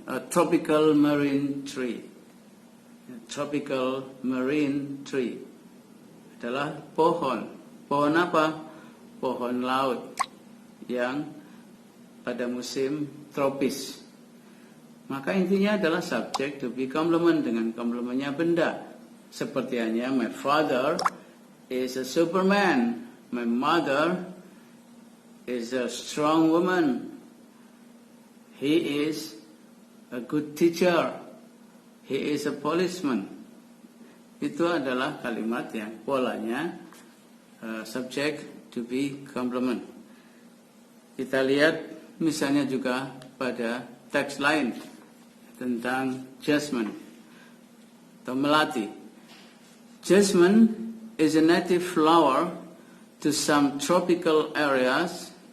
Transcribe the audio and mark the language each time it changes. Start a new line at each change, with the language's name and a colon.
English: Tropical marine tree. Tropical marine tree
Indonesian: adalah pohon. Pohon apa? Pohon laut yang pada musim tropis. Maka intinya adalah subject to be complement dengan komplementnya benda. Seperti hanya
English: my father is a superman. My mother is a strong woman. He is a good teacher. He is a policeman.
Indonesian: Itu adalah kalimat yang polanya subject to be complement. Kita lihat misalnya juga pada teks lain tentang jasmine atau melati.
English: Jasmine is a native flower to some tropical areas.